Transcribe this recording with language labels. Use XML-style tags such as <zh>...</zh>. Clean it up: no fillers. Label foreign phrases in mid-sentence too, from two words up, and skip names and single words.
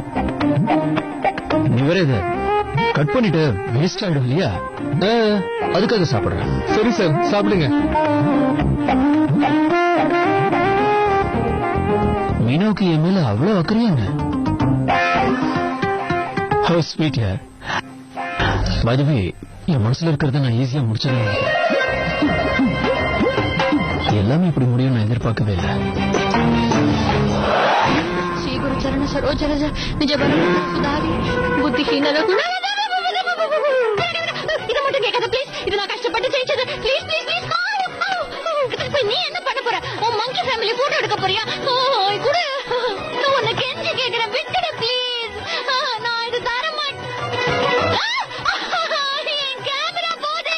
<ta>நீ வேற இதை கட் பண்ணிட்டு வேஸ்ட் ஆயிடும் இல்லையா? அதுக்காக சாப்பிடுறேன். சரி சார், சாப்பிடுங்க. மீனாவுக்கு என் மேல அவ்வளவு அக்கறையாங்க.</ta> <en>How sweet, yeah. By the way,</en> <ta>என் மனசுல இருக்கிறத நான் ஈஸியா முடிச்சிடலாம். எல்லாமே இப்படி முடியும் நான் எதிர்பார்க்கவே இல்லை.</ta> <awa>श्री गुरु चरण सरोज रज निज बर सुधारि बुद्धिहीनर गुण</awa> <ta>இத மட்டும் கேட்காத ப்ளீஸ். இது நான் கஷ்டப்பட்டு ஜெயிச்சது. ப்ளீஸ் ப்ளீஸ் ப்ளீஸ். நீ என்ன பண்ண போற? உன்</ta> <en>monkey family photo</en> <ta>எடுக்க போறியா? குடு. நான் உன்னை கெஞ்சி கேக்குறேன், விட்டுடு ப்ளீஸ். நான் இது தர மாட்டேன். என் கேமரா போதே.</ta>